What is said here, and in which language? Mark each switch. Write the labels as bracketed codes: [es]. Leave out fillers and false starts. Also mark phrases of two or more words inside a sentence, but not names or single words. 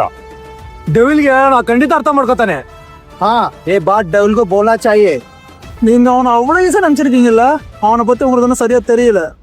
[hi] डेविल क्या है ना खंडित अर्थ ಮಾಡ್ಕೊತಾನೆ. हाँ ये बात डेविल को बोलना चाहिए. [ta] நீங்க அவனை அவ்வளவு ஈஸியா நினைச்சிருக்கீங்கல்ல, அவனை பத்தி உங்களுக்கு ஒன்றும் சரியா தெரியல.